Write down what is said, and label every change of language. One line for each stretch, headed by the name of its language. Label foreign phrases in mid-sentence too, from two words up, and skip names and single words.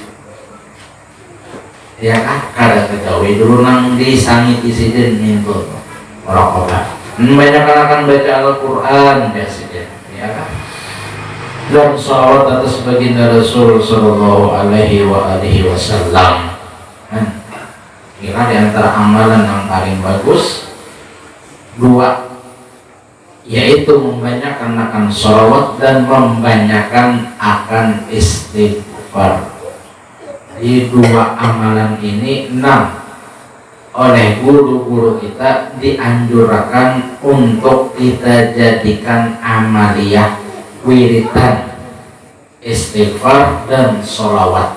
Banjar: Ya kan, kada ketahui dulu nang disangiti sidin itu muraqabah. Banyak akan baca Al-Quran ya sidin, ya kan.
Indonesian: Dan salawat atas baginda Rasul
Arabic: صلى الله عليه وسلم.
Indonesian: Kira di antara amalan yang paling bagus dua, yaitu membanyakkan akan salawat dan membanyakkan akan istighfar. Di dua amalan ini oleh guru-guru kita dianjurkan untuk kita jadikan amaliyah wiridan istighfar dan sholawat.